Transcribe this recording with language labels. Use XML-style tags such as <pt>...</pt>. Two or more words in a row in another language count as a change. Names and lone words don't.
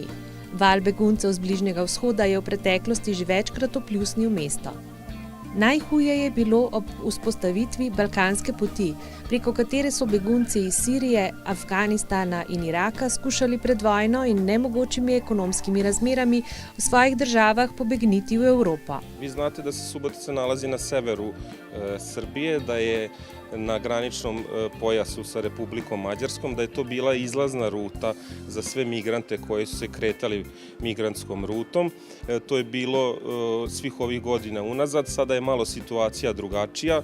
<sl>Val beguncev z Bližnjega vzhoda je v preteklosti že večkrat opljusnil mesto. Najhuje je bilo ob vzpostavitvi Balkanske poti, preko katere so begunci iz Sirije, Afganistana in Iraka skušali pred vojno in nemogočimi ekonomskimi razmerami v svojih državah pobegniti v Evropo.</sl> <sr>Vi znate da se Subotica nalazi na severu Srbije, da je na graničnom pojasu sa Republikom Mađarskom, da je to bila izlazna ruta za sve migrante koji su se kretali migrantskom rutom. To je bilo svih ovih godina unazad, sada je malo situacija drugačija.</sr>